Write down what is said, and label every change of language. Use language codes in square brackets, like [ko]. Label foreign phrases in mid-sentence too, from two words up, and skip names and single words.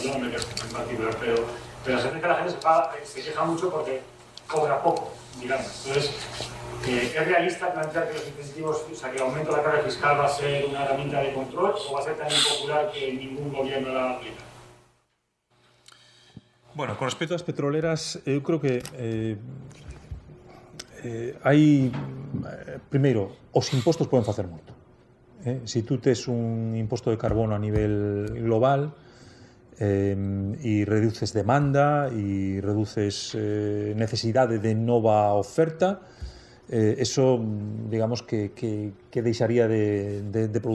[es] Yo no me quejo en particular, pero la sensación es que la gente se queja mucho porque cobra poco, digamos. Entonces, ¿es realista plantear que los incentivos, o sea, que el aumento de la carga fiscal va a ser una herramienta de control o va a ser tan impopular que ningún gobierno la aplica? Bueno, [gl] con respecto ás petroleras, eu creo que hai, primeiro, os impostos poden facer moito. Se tú tes un imposto de carbono a nivel global e reduces demanda e reduces necesidade de nova oferta, eso, digamos, que deixaría de producirse.